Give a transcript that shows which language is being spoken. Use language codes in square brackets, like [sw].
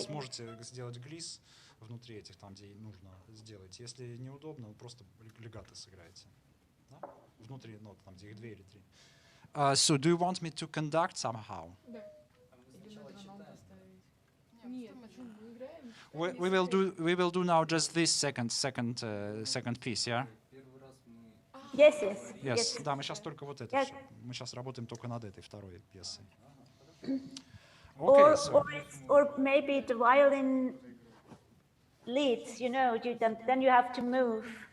[ru] сможете сделать глисс внутри этих, там, где нужно сделать. Если неудобно, вы просто легато сыграете. Да? Внутри нот, там, где их 2 или 3. [en] So do you want me to conduct somehow? [ru] Да. Нет, почему мы играем? [en] We will do now just this second piece, yeah? Yes. [ru] Да, мы сейчас только вот это все. Мы сейчас работаем только над этой второй пьесой. [en] Okay, or maybe the violin leads, you know, then you have to move.